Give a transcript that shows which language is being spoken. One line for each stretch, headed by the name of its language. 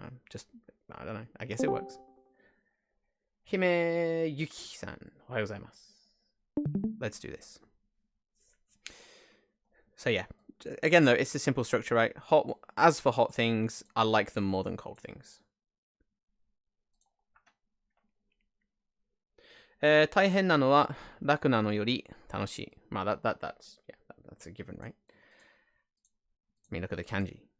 English: Just, I don't know. I guess it works. Hime Yuki-san.
Japanese: Ohayou gozaimasu.
English: Let's do this. So yeah. Again, though, it's a simple structure, right? As for hot things, I like them more than cold things.
Japanese: 大変なのは楽なのより楽しい。
English: that's a given, right? I mean, look at the kanji.